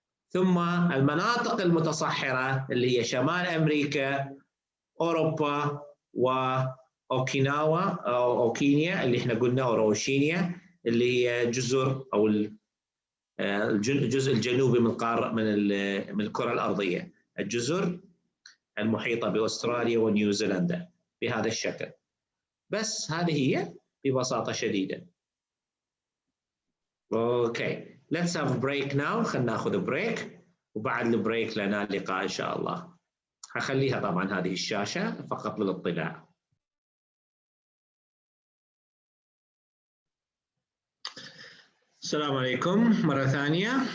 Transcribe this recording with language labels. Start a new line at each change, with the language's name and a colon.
Arabic: ثم المناطق المتصحرة اللي هي شمال أمريكا، أوروبا، وأوكيناوا أو أوكينيا اللي احنا قلنا، أوروشينيا اللي هي جزر أو الجزء الجنوبي من الكرة الأرضية، الجزر المحيطة بأستراليا ونيوزيلندا بهذا الشكل. بس هذه هي ببساطة شديدة.
English: Okay, let's have a break now.
Arabic: خلنا ناخذ بريك، وبعد البريك لنا لقاء إن شاء الله. هخليها طبعا هذه الشاشة فقط للاطلاع. السلام عليكم مرة ثانية.